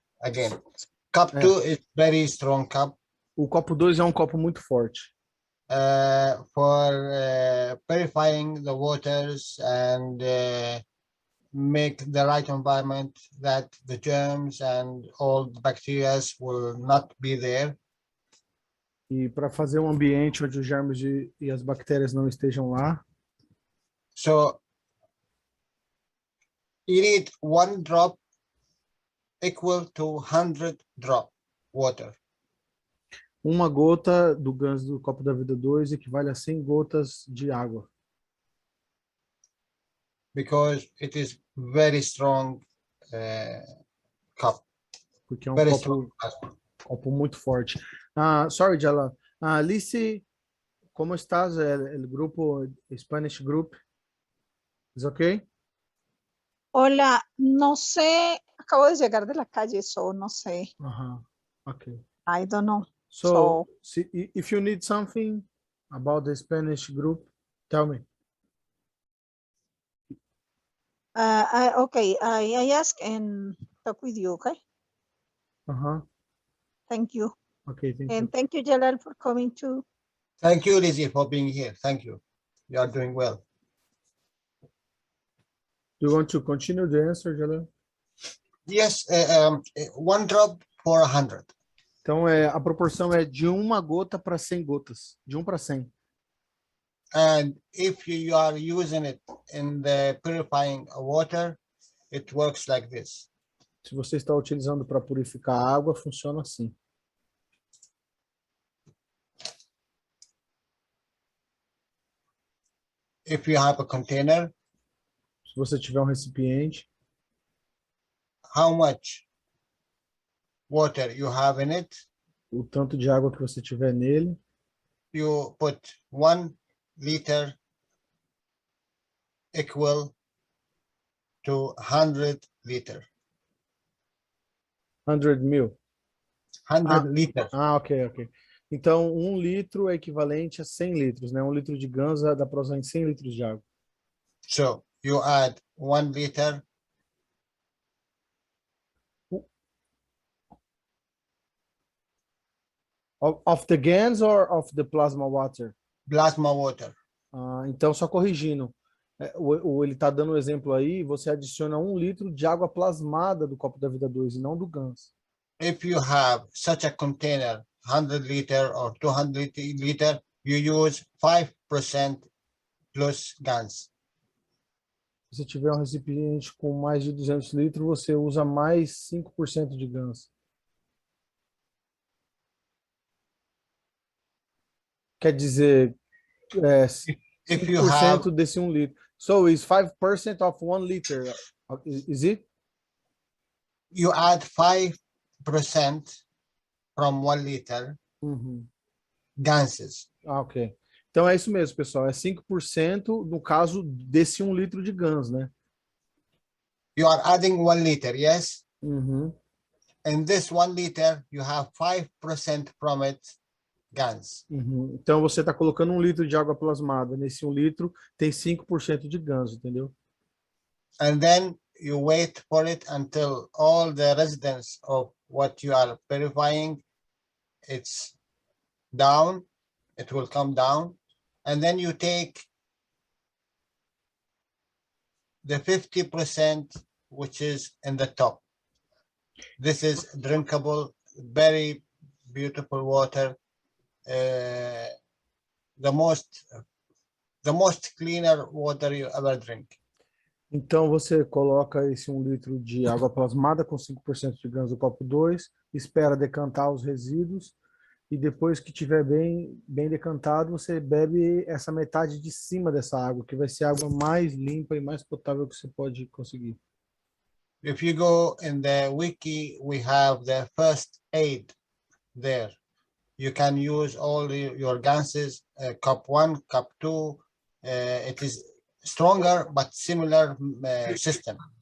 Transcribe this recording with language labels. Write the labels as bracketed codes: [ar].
[en] Again, cup 2 is very strong cup. [pt] O copo 2 é um copo muito forte. [en] For purifying the waters and make the right environment that the germs and all the bacteria will not be there. [pt] E para fazer um ambiente onde os germes e as bactérias não estejam lá. [en] So you need 1 drop equal to 100 drop water. [pt] Uma gota do GANS do copo da vida 2 equivale a 100 gotas de água. [en] Because it is very strong cup. [pt] Porque é um [en] Very [pt] copo muito forte. [en] Sorry, [pt] Jalal. Alice, [es] ¿cómo estás? El grupo, [en] Spanish group. [es] ¿Es okay? Hola, no sé, acabo de llegar de la calle, so no sé. [en] Okay. I don't know. So, if you need something about the Spanish group, tell me. Okay, I ask and talk with you, okay? Thank you. Okay, thank And you. thank you, Jalal, for coming too. Thank you, Lizzie, for being here. Thank you. You are doing well. Do you want to continue the answer, Jalal? Yes, 1 drop for 100. [pt] Então, a proporção é de uma gota para 100 gotas. De 1 para 100. [en] And if you are using it in the purifying water, it works like this. [pt] Se você está utilizando para purificar a água, funciona assim. [en] If you have a container, [pt] se você tiver um recipiente, [en] how much water you have in it, [pt] o tanto de água que você tiver nele, [en] you put 1 liter equal to 100 liter. [pt] 100 mil. [en] 100 liters. Ok. [pt] Então, 1 litro é equivalente a 100 litros, né? 1 litro de ganza dá para usar em 100 litros de água. [en] So, you add 1 liter. Of the GANs or of the plasma water? Plasma water. [pt] Então, só corrigindo. Ele está dando um exemplo aí, você adiciona 1 litro de água plasmada do copo da vida 2 e não do GANS. [en] If you have such a container, 100 liter or 200 liter, you use 5% plus GANs. [pt] Se você tiver um recipiente com mais de 200 litros, você usa mais 5% de GANs. Quer dizer, 5% desse 1 litro. [en] So, is 5% of 1 liter, is it? You add 5% from 1 liter ganses. Ok. [pt] Então é isso mesmo, pessoal. É 5% no caso desse 1 litro de GANs, né? [en] You are adding 1 liter, yes? And this 1 liter, you have 5% from it GANs. [pt] Então você está colocando 1 litro de água plasmada. Nesse 1 litro tem 5% de GANs, entendeu? [en] And then you wait for it until all the residents of what you are purifying, it's down, it will come down. And then you take the 50% which is in the top. This is drinkable, very beautiful water. The most cleaner water you ever drink. [pt] Então você coloca esse 1 litro de água plasmada com 5% de GANs do copo 2, espera decantar os resíduos e depois que tiver bem decantado, você bebe essa metade de cima dessa água, que vai ser a água mais limpa e mais potável que você pode conseguir. [en] If you go in the wiki, we have the first aid there. You can use all your ganses, cup 1, cup 2. It is stronger but similar system.